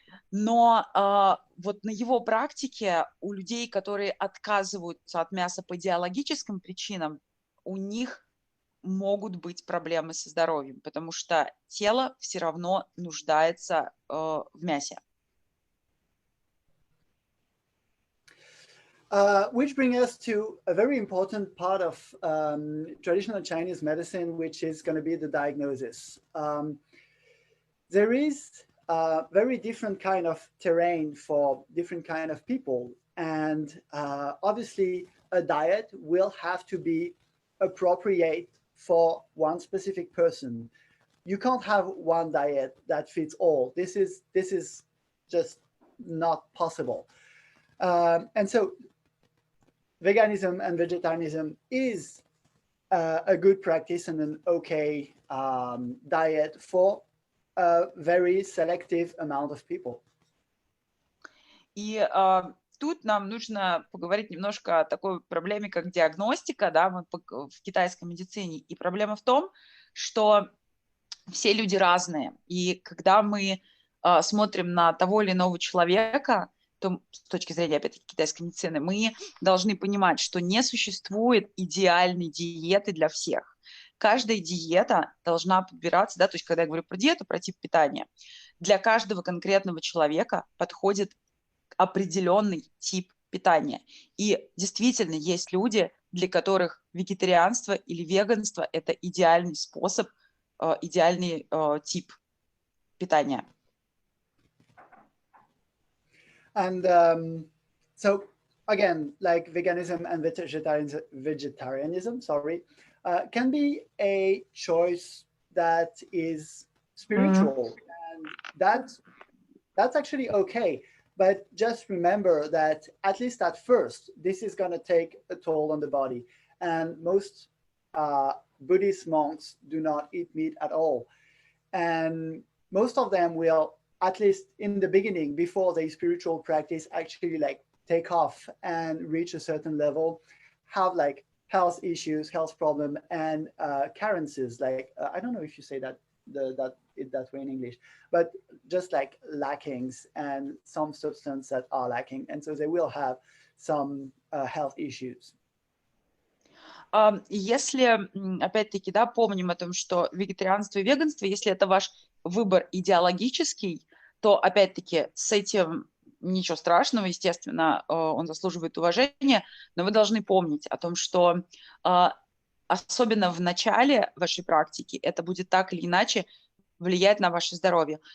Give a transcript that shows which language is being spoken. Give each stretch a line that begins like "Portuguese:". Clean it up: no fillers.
Russian: Но вот на его практике у людей, которые отказываются от мяса по идеологическим причинам, у них могут быть проблемы со здоровьем, потому что тело все равно нуждается в мясе.
English: Which brings us to a very important part of traditional Chinese medicine, which is going to be the diagnosis. There is a very different kind of terrain for different kind of people. And obviously, a diet will have to be appropriate for one specific person. You can't have one diet that fits all. This is just not possible. And so veganism and vegetarianism is a good practice and an okay diet for a very selective amount of people.
Russian: И тут нам нужно поговорить немножко о такой проблеме, как диагностика, да, в китайской медицине. И проблема в том, что все люди разные. И когда мы смотрим на того или иного человека, то с точки зрения, опять-таки, китайской медицины, мы должны понимать, что не существует идеальной диеты для всех. Каждая диета должна подбираться, да, то есть когда я говорю про диету, про тип питания, для каждого конкретного человека подходит определенный тип питания. И действительно есть люди, для которых вегетарианство или веганство – это идеальный способ, идеальный тип питания.
English: And so again, like veganism and vegetarianism, can be a choice that is spiritual, and that's actually okay. But just remember that at least at first, this is going to take a toll on the body. And most Buddhist monks do not eat meat at all. And most of them will, at least in the beginning, before their spiritual practice actually like take off and reach a certain level, have like health issues, health problem, and carences. Like, I don't know if you say that that way in English, but just like lackings and some substance that are lacking. And so they will have some health issues.
Russian: Если, опять-таки, да, помним о том, что вегетарианство и веганство, если это ваш выбор идеологический, то, опять-таки, с этим ничего страшного, естественно, он заслуживает уважения, но вы должны помнить о том, что особенно в начале вашей практики это будет так или иначе влиять на ваше здоровье.